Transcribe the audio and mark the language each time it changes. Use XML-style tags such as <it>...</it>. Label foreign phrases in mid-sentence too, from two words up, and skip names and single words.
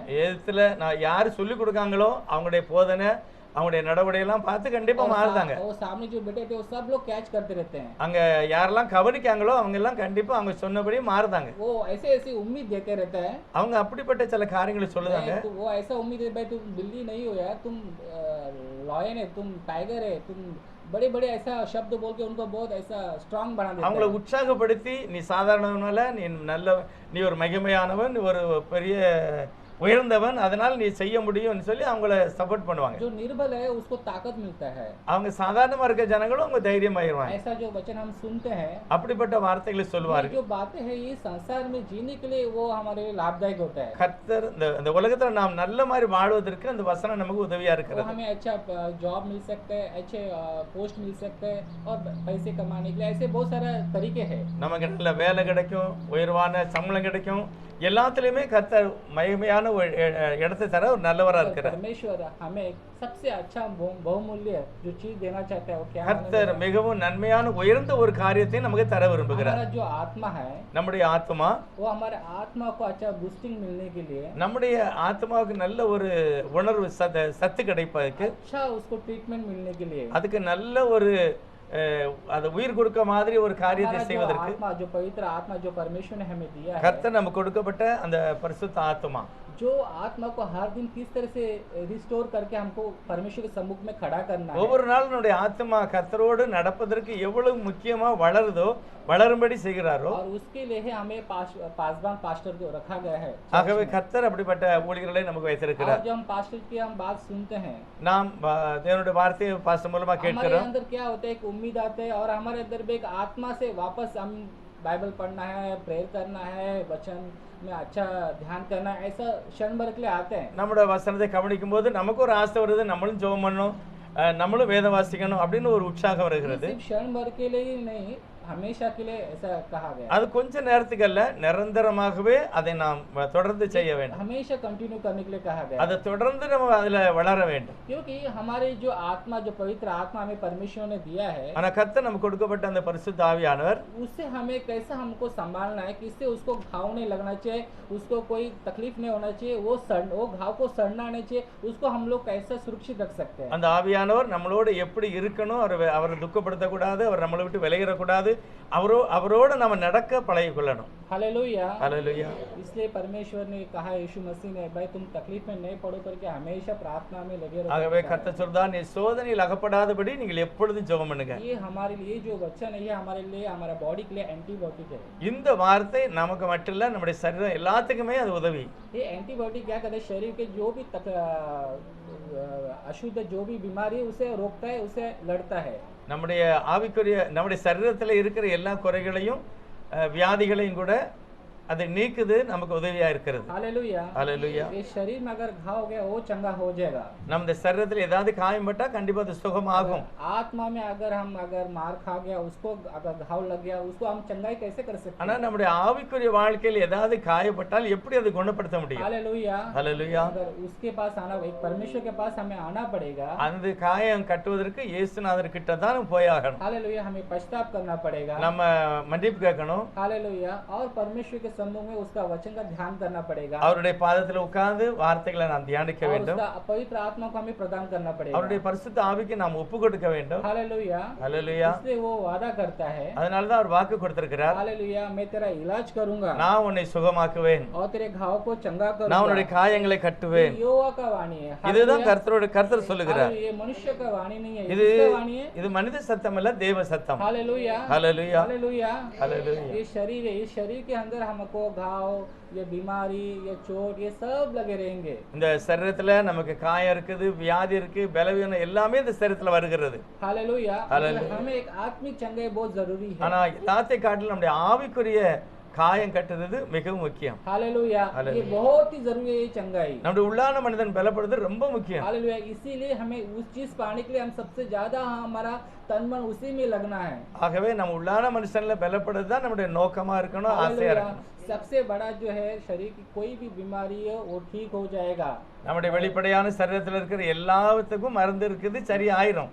<ta>எதுல நான் யார் சொல்லி கொடுக்காங்களோ அவங்களுடைய போதனை, அவங்களுடைய நடவடிக்கையெல்லாம் பார்த்து கண்டிப்பா மாறுதாங்க.</ta> <hi>वो सामने जो बैठे थे वो सब लोग कैच करते रहते हैं।</hi> <ta>அங்க யாரெல்லாம் கவனிக்காங்களோ அவங்க எல்லாம் கண்டிப்பா அவங்க சொன்னபடி மாறுதாங்க.</ta> <hi>वो ऐसे ऐसी उम्मीद देते रहता है,</hi> <ta>அவங்க அப்படிப்பட்ட சில காரியங்களை சொல்லுதாங்க.</ta> <hi>तो वो ऐसा उम्मीद है भाई तुम बिल्ली नहीं हो यार, तुम लॉयन है, तुम टाइगर है, तुम बड़े बड़े ऐसा शब्द बोल के उनको बहुत ऐसा स्ट्रांग बना देता</hi> <ta>அவங்கள</ta> <hi>है।</hi> <ta>உற்சாகப்படுத்தி நீ சாதாரணவனல்ல, நீ நல்ல, நீ ஒரு மகிமையானவன், நீ ஒரு பெரிய உயர்ந்தவன், அதனால் நீ செய்ய முடியும்னு சொல்லி அவங்கள சப்போர்ட் பண்ணுவாங்க.</ta> <hi>जो निर्बल है उसको ताकत मिलता है।</hi> <ta>அவங்க சாதாரணமா இருக்க ஜனங்களும் அவங்க தைரியமாயிருவாங்க.</ta> <hi>ऐसा जो वचन हम सुनते हैं,</hi> <ta>அப்படிப்பட்ட வார்த்தைகளை</ta> <hi>ये</hi> <ta>சொல்வார்கள்.</ta> <hi>जो बातें हैं ये संसार में जीने के लिए वो हमारे लिए लाभदायक होता है।</hi> <ta>கர்த்தர் இந்த உலகத்துல நாம் நல்ல மாதிரி வாழ்வதற்கு அந்த வசனம் நமக்கு உதவியா</ta> <hi>वो</hi> <ta>இருக்கிறது.</ta> <hi>हमें अच्छा जॉब मिल सकता है, अच्छे पोस्ट मिल सकते हैं और पैसे कमाने के लिए ऐसे बहुत सारे तरीके हैं।</hi> <ta>நமக்கு நல்ல வேலை கிடைக்கும், உயர்வான சம்பளம் கிடைக்கும், எல்லாத்துலயுமே கர்த்தர் மகிமையான ஒரு இடத்தை தர ஒரு நல்லவரா</ta> <hi>और</hi> <ta>இருக்கிறார்.</ta> <hi>परमेश्वर हमें सबसे अच्छा बहुमूल्य जो चीज देना चाहता है वो क्या है?</hi> <ta>கர்த்தர் மிகவும் நன்மையான உயர்ந்த ஒரு காரியத்தை நமக்கு தர விரும்புகிறார்.</ta> <hi>हमारा जो आत्मा है</hi> <ta>நம்முடைய ஆத்மா,</ta> <hi>वो हमारे आत्मा को अच्छा बूस्टिंग मिलने के लिए,</hi> <ta>நம்முடைய ஆத்மாவுக்கு நல்ல ஒரு உணர்வு சத்து கிடைப்பதற்கு,</ta> <hi>अच्छा उसको ट्रीटमेंट मिलने के लिए,</hi> <ta>அதுக்கு நல்ல ஒரு அது உயிர் கொடுக்க மாதிரி ஒரு காரியத்தை</ta> <hi>हमारा जो</hi> <ta>செய்வதற்கு</ta> <hi>आत्मा, जो पवित्र आत्मा जो परमेश्वर ने हमें दिया है,</hi> <ta>கர்த்தர் நமக்கு கொடுக்கப்பட்ட அந்த பரிசுத்த ஆத்மா,</ta> <hi>जो आत्मा को हर दिन किस तरह से रिस्टोर करके हमको परमेश्वर के सम्मुख में खड़ा करना है,</hi> <ta>ஒவ்வொரு நாளும் நம்முடைய ஆத்மா கர்த்தரோடு நடப்பதற்கு எவ்வளவு முக்கியமா வளருதோ, வளரும்படி செய்கிறாரோ,</ta> <hi>और उसके लिए ही हमें पासवान पास्टर को रखा गया है।</hi> <ta>ஆகவே கர்த்தர் அப்படிப்பட்ட ஊழியர்களை நமக்கு</ta> <hi>और</hi> <ta>வைத்திருக்கிறார்.</ta> <hi>जो हम पास्टर की हम बात सुनते हैं,</hi> <ta>நாம் தேவனுடைய வார்த்தையை பாஸ்டர் மூலமா</ta> <hi>हमारे</hi> <ta>கேட்கிறோம்.</ta> <hi>अंदर क्या होता है, एक उम्मीद आते है और हमारे अंदर भी एक आत्मा से वापस हम बाइबल पढ़ना है, प्रेयर करना है, वचन में अच्छा ध्यान करना है, ऐसा क्षण भर के लिए आते हैं।</hi> <ta>நம்முடைய வசனத்தை கவனிக்கும் போது நமக்கு ஒரு ஆசை வருது, நம்மளும் ஜெபம் பண்ணணும், நம்மளும் வேத வாசிக்கணும் அப்படின்னு ஒரு உற்சாகம் வருகிறது.</ta> <hi>सिर्फ क्षण भर के लिए ही नहीं, हमेशा के लिए ऐसा कहा गया है।</hi> <ta>அது கொஞ்ச நேரத்துக்கு அல்ல, நிரந்தரமாகவே அதை நாம் தொடர்ந்து செய்ய வேண்டும்.</ta> <hi>हमेशा कंटिन्यू करने के लिए कहा गया है।</hi> <ta>அதை தொடர்ந்து நம்ம அதுல வளர வேண்டும்.</ta> <hi>क्योंकि हमारी जो आत्मा, जो पवित्र आत्मा हमें परमेश्वर ने दिया है,</hi> <ta>ஆனா கர்த்தர் நமக்கு கொடுக்கப்பட்ட அந்த பரிசுத்த ஆவியானவர்</ta> <hi>उससे हमें कैसा हमको संभालना है, किससे उसको घाव नहीं लगना चाहिए, उसको कोई तकलीफ नहीं होना चाहिए, वो घाव को सड़ना नहीं चाहिए, उसको हम लोग कैसा सुरक्षित रख सकते हैं।</hi> <ta>அந்த ஆவியானவர் நம்மளோட எப்படி இருக்கணும், அவரை துக்கப்படுத்தக்கூடாது, அவர் நம்மளை விட்டு விலகிடக்கூடாது, அவரோட நம்ம நடக்க பழகி கொள்ளணும்.</ta> <hi>हालेलुया।</hi> <ta>ஹல்லேலூயா.</ta> <hi>इसलिए परमेश्वर ने कहा, यीशु मसीह ने, भाई तुम तकलीफ में नहीं पड़ो करके हमेशा प्रार्थना में लगे रहो।</hi> <ta>ஆகவே கர்த்தர் சொல்றார், நீ சோதனையில் அகப்படாதபடி நீங்கள் எப்பொழுதும் ஜெபம் பண்ணுங்க.</ta> <hi>ये हमारे लिए जो वचन है, ये हमारे लिए, हमारा बॉडी के लिए एंटीबायोटिक है।</hi> <ta>இந்த வார்த்தை நமக்கு மட்டும் இல்ல, நம்முடைய சரீரம் எல்லாத்துக்குமே அது உதவி.</ta> <hi>ये एंटीबायोटिक क्या करता है, शरीर के जो भी अशुद्ध जो भी बीमारी है उसे रोकता है, उसे लड़ता है।</hi> <ta>நம்முடைய ஆவிக்குரிய, நம்முடைய சரீரத்தில் இருக்கிற எல்லா குறைகளையும் வியாதிகளையும் கூட அதை நீக்குது, நமக்கு உதவியா இருக்கிறது.</ta> <hi>हालेलुया।</hi> <ta>ஹல்லேலூயா.</ta> <hi>ये शरीर में अगर घाव हो गया वो चंगा हो जाएगा।</hi> <ta>நம்ம சரீரத்தில் ஏதாவது காயம் பட்டா கண்டிப்பா அது சுகமாகும்.</ta> <hi>आत्मा में अगर मार खा गया, उसको अगर घाव लग गया, उसको हम चंगाई कैसे कर सकते</hi> <ta>ஆனா</ta> <hi>हैं?</hi> <ta>நம்முடைய ஆவிக்குரிய வாழ்க்கையில் ஏதாவது காயப்பட்டால் எப்படி அதை குணப்படுத்த முடியும்?</ta> <hi>हालेलुया।</hi> <ta>ஹல்லேலூயா.</ta> <hi>अगर उसके पास आना, एक परमेश्वर के पास हमें आना पड़ेगा।</hi> <ta>அந்த காயம் கட்டுவதற்கு இயேசுநாதர் கிட்ட தான் போய் ஆகணும்.</ta> <hi>हालेलुया। हमें पश्चाताप करना पड़ेगा।</hi> <ta>நம்ம மன்னிப்பு கேட்கணும்.</ta> <hi>हालेलुया। और परमेश्वर के सम्मुख में उसका वचन का ध्यान करना पड़ेगा।</hi> <ta>அவருடைய பாதத்தில் உட்கார்ந்து வார்த்தைகளை நாம் தியானிக்க</ta> <hi>और</hi> <ta>வேண்டும்.</ta> <hi>उसका पवित्र आत्मा को हमें प्रदान करना पड़ेगा।</hi> <ta>அவருடைய பரிசுத்த ஆவிக்கு நாம் ஒப்பு கொடுக்க வேண்டும்.</ta> <hi>हालेलुया।</hi> <ta>ஹல்லேலூயா.</ta> <hi>इसलिए वो वादा करता है,</hi> <ta>அதனால தான் அவர் வாக்கு கொடுத்திருக்கிறார்,</ta> <hi>हालेलुया, मैं तेरा इलाज करूंगा</hi> <ta>நான் உன்னை சுகமாக்குவேன்,</ta> <hi>और तेरे घाव को चंगा</hi> <ta>நான் உன்னுடைய</ta> <hi>करूंगा।</hi> <ta>காயங்களை கட்டுவேன்.</ta> <hi>ये यहोवा का वाणी है।</hi> <ta>இதுதான்</ta> <hi>हालेलुया।</hi> <ta>கர்த்தர் சொல்லுகிறார்.</ta> <hi>ये मनुष्य का वाणी नहीं है,</hi> <ta>இது</ta> <hi>इसका वाणी है।</hi> <ta>இது மனித சத்தம் அல்ல, தேவ சத்தம்.</ta> <hi>हालेलुया।</hi> <ta>ஹல்லேலூயா.</ta> <hi>हालेलुया।</hi> <ta>ஹல்லேலூயா.</ta> <hi>ये शरीर है, इस शरीर के अंदर हमको घाव, ये बीमारी, ये चोट, ये सब लगे रहेंगे।</hi> <ta>இந்த சரீரத்துல நமக்கு காயம் இருக்குது, வியாதி இருக்கு, பலவீனம் எல்லாமே இந்த சரீரத்துல வருகிறது.</ta> <hi>हालेलुया। हालेलुया। हमें एक आत्मिक चंगाई बहुत जरूरी है।</hi> <ta>ஆனா எல்லாத்தையும் காட்டிலும் நம்முடைய ஆவிக்குரிய காயம் கட்டுறது மிகவும் முக்கியம்.</ta> <hi>हालेलुया। ये हालेलुया। बहुत ही जरूरी है ये चंगाई।</hi> <ta>நம்முடைய உள்ளான மனிதன் பலப்படுறது ரொம்ப முக்கியம்.</ta> <hi>हालेलुया। इसीलिए हमें उस चीज पाने के लिए हम सबसे ज्यादा हमारा तन मन उसी में लगना है।</hi> <ta>ஆகவே நம்ம உள்ளான மனுஷன்ல பலப்படுறது தான் நம்முடைய நோக்கமா இருக்கணும், ஆசையா</ta> <hi>हालेलुया।</hi> <ta>இருக்கணும்.</ta> <hi>सबसे बड़ा जो है, शरीर की कोई भी बीमारी है वो ठीक हो जाएगा,</hi> <ta>நம்முடைய வெளிப்படையான சரீரத்துல இருக்கிற எல்லாத்துக்கும் மருந்து இருக்குது, சரியாயிரும்.</ta>